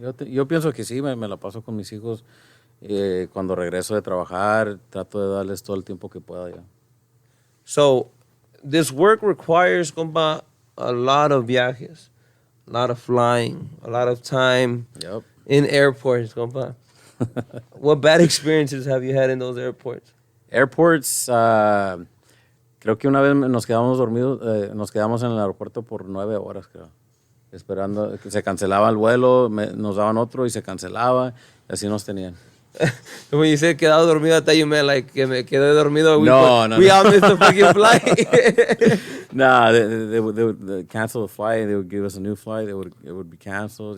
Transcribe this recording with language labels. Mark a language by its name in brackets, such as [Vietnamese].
[Spanish] yo pienso que sí, me la paso con mis hijos. Cuando regreso de trabajar, trato de darles todo el tiempo que pueda ya. [English] So, this work requires, compa, a lot of viajes. A lot of flying, a lot of time in airports, compa. What bad experiences have you had in those airports? [Spanish] Airports, creo que una vez nos quedamos dormidos, nos quedamos en el aeropuerto por 9 horas, creo. esperando que se cancelaba el vuelo, nos daban otro y se cancelaba, y así nos tenían. [English] When you said quedado dormido, I thought you meant like [Spanish] que me quedé dormido. [English] We No. all missed the fucking flight. Nah, they would cancel the flight. They would give us a new flight. It would be canceled.